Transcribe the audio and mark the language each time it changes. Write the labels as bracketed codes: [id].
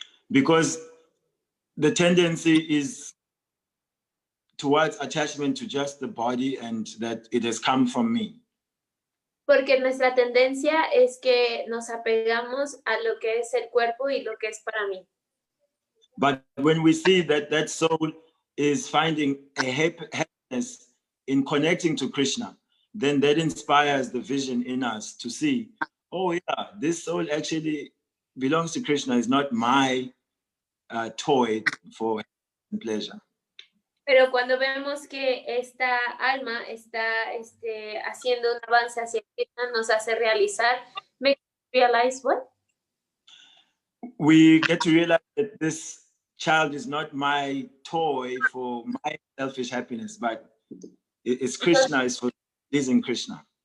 [en] Because the tendency is towards attachment to just the body and that it has come from me. [es] Porque nuestra tendencia es que nos apegamos a lo que es el cuerpo y lo que es para mí. [en] But when we see that that soul is finding a happiness in connecting to Krishna, then that inspires the vision in us to see, oh yeah, this soul actually belongs to Krishna. It's not my toy for pleasure. [es] Pero cuando vemos que esta alma está haciendo un avance hacia Krishna, nos hace realizar, [en] make you realize what? We get to realize that this child is not my toy for my selfish happiness, but it's Krishna, it's for pleasing Krishna.